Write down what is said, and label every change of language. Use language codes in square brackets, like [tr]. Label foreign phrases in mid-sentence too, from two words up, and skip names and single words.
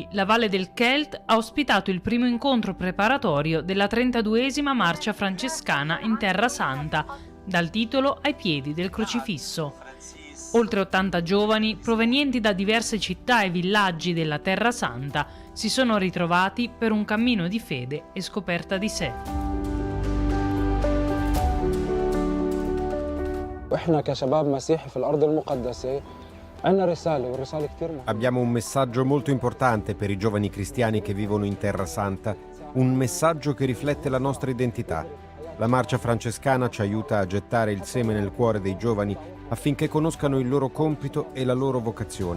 [it] la Valle del Kelt ha ospitato il primo incontro preparatorio della 32esima marcia francescana in Terra Santa, dal titolo Ai piedi del crocifisso. Oltre 80 giovani, provenienti da diverse città e villaggi della Terra Santa, si sono ritrovati per un cammino di fede e scoperta di sé. [ar] وإحنا كشباب مسيحي في الأرض المقدسة [it] Abbiamo un messaggio molto importante per i giovani cristiani che vivono in Terra Santa, un messaggio che riflette la nostra identità. La marcia francescana ci aiuta a gettare il seme nel cuore dei giovani affinché conoscano il loro compito e la loro vocazione.